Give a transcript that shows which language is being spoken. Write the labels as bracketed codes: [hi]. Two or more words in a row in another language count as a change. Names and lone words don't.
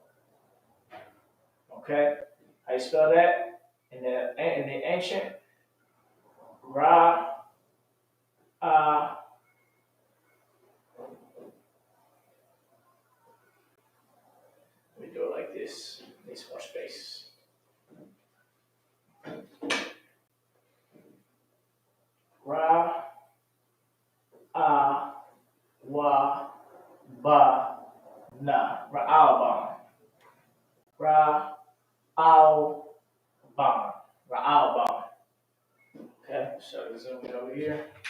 [en] Okay? How you spell that? In the ancient, Ra, let me do it like this. Needs more space. Ra, wa, ba, na. Ra'alban. Ra'alban. Ra'alban. Okay, so zoom in over here.